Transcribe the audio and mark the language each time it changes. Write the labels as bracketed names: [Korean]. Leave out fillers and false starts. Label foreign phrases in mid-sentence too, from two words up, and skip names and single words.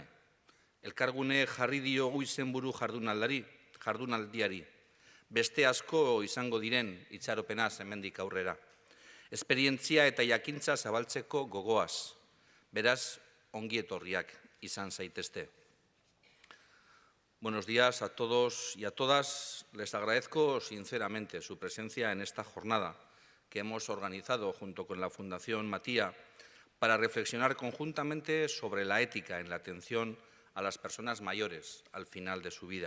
[Basque] Elkargune jarri diogu izenburu jardunaldiari. Beste asko izango diren itxaropenaz hemendik aurrera. Esperientzia eta jakintza zabaltzeko gogoaz. Beraz, ongi etorriak izan zaitezte. [Spanish] Buenos días a todos y a todas. Les agradezco sinceramente su presencia en esta jornada que hemos organizado junto con la Fundación Matia para reflexionar conjuntamente sobre la ética en la atención a las personas mayores al final de su vida.